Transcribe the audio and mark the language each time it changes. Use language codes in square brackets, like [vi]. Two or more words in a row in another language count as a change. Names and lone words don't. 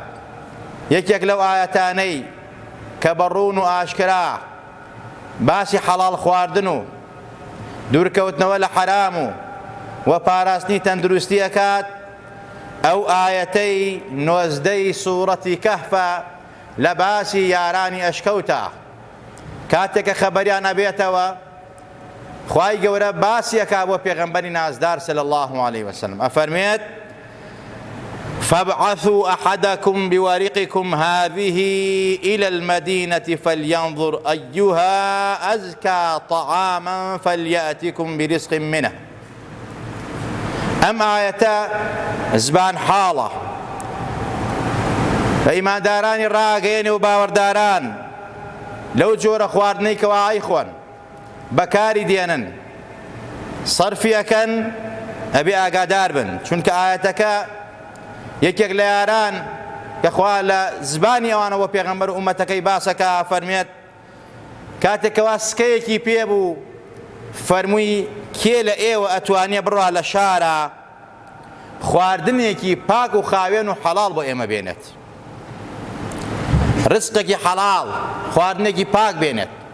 [ckb] یەکێک لەو ئاەتانەی کە بەڕوون و ئاشکرا باسی حەڵاڵ خواردن و دوورکەوتنەوە لە حەرام و پاراستنی تەندروستی ئەکات، ئەو ئاەتەی 19ی سوورەتی کەهفە لە باسی یارانی ئەشکەوتە. کاتێکە خەبەریان ئەبێتەوە، خوای گەورە باسی ئەکا بۆ پێغەمبەری نازدار [ar] صلی الله عليه وسلم، [ckb] ئەفەرمێت: [ar] فابعثوا أحدكم بورقكم هذه إلى المدينة فلينظر أيها أزكى طعاما فليأتكم برزق منه. [ckb] ئەم ئاەتە زبان حاڵە بە ئیماندارانی ڕاگەیەنێ و باوەڕداران لەو جۆرە خواردنەی کەوا ئەیخۆن بەکاری دێنن، سەرفی ئەکەن، ئەبێ ئاگادار بن، چونکە ئاەتەکە یەکێک لە یاران کە خوا لە زبانی ئەوانەوە پێغەمبەر و ئومەتەکەی باسەکە فەرمێت، کاتێکەوە سکەیەکی پێبوو فەرمووی کێ لە ئێوە ئەتوانێ بڕوا لە شارە خواردنێکی پاک و خاوێن و حەڵاڵ بۆ ئێمە بێنێت، ڕزقێکی حەڵاڵ، خواردنێکی پاک بێنێت.